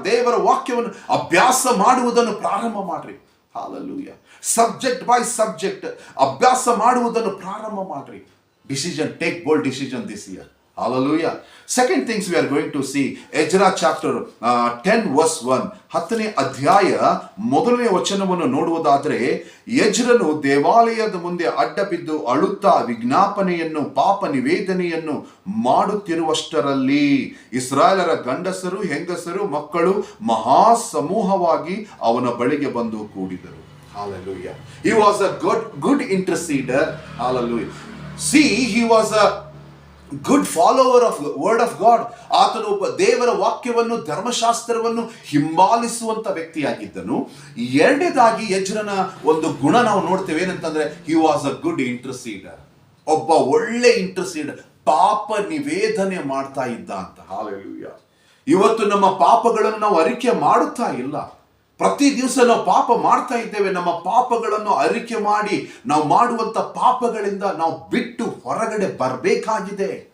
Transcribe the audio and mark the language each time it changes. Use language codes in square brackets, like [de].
[kn] ದೇವರ ವಾಕ್ಯವನ್ನು ಅಭ್ಯಾಸ ಮಾಡುವುದನ್ನು ಪ್ರಾರಂಭ ಮಾಡ್ರಿ. Hallelujah. [en] Subject by subject [kn] ಅಭ್ಯಾಸ ಮಾಡುವುದನ್ನು ಪ್ರಾರಂಭ ಮಾಡ್ರಿ. [en] Decision, take bold decision this year. Hallelujah. Second things we are going to see, Ezra chapter 10 verse 1. [kn] 10ನೇ ಅಧ್ಯಾಯ 1ನೇ ವಚನವನ್ನು ನೋಡುವುದಾದರೆ, ಎಜ್ರನು ದೇವಾಲಯದ ಮುಂದೆ ಅಡ್ಡ ಬಿದ್ದು ಅಳುತ್ತಾ ವಿಜ್ಞಾಪನೆಯನ್ನು, ಪಾಪ ನಿವೇದನೆಯನ್ನು ಮಾಡುತ್ತಿರುವಷ್ಟರಲ್ಲಿ ಇಸ್ರಾಯೇಲರ ಗಂಡಸರು, ಹೆಂಗಸರು, ಮಕ್ಕಳು ಮಹಾ ಸಮೂಹವಾಗಿ ಅವನ ಬಳಿಗೆ ಬಂದು ಕೂಡಿದರು. [en] Hallelujah. He was a good interceder. Hallelujah. See, he was a good follower of the word of God. [kn] ಆತನು ಒಬ್ಬ ದೇವರ ವಾಕ್ಯವನ್ನು, ಧರ್ಮಶಾಸ್ತ್ರವನ್ನು ಹಿಂಬಾಲಿಸುವಂತ ವ್ಯಕ್ತಿಯಾಗಿದ್ದನು. ಎರಡನೇದಾಗಿ ಎಜ್ರನ ಒಂದು ಗುಣ ನಾವು ನೋಡ್ತೇವೆ. ಏನಂತಂದ್ರೆ, [en] he was a good interceder. [kn] ಒಬ್ಬ ಒಳ್ಳೆ ಇಂಟರ್ಸೀಡರ್, ಪಾಪ ನಿವೇದನೆ ಮಾಡ್ತಾ ಇದ್ದ ಅಂತ. Hallelujah. ಇವತ್ತು ನಮ್ಮ ಪಾಪಗಳನ್ನು ನಾವು ಅರಿಕೆ ಮಾಡುತ್ತಾ ಇಲ್ಲ. ಪ್ರತಿ ದಿವಸ ನಾವು ಪಾಪ ಮಾಡ್ತಾ ಇದ್ದೇವೆ. ನಮ್ಮ ಪಾಪಗಳನ್ನು ಅರಿಕೆ ಮಾಡಿ ನಾವು ಮಾಡುವಂತ ಪಾಪಗಳಿಂದ ನಾವು ಬಿಟ್ಟು ಹೊರಗಡೆ ಬರಬೇಕಾಗಿದೆ.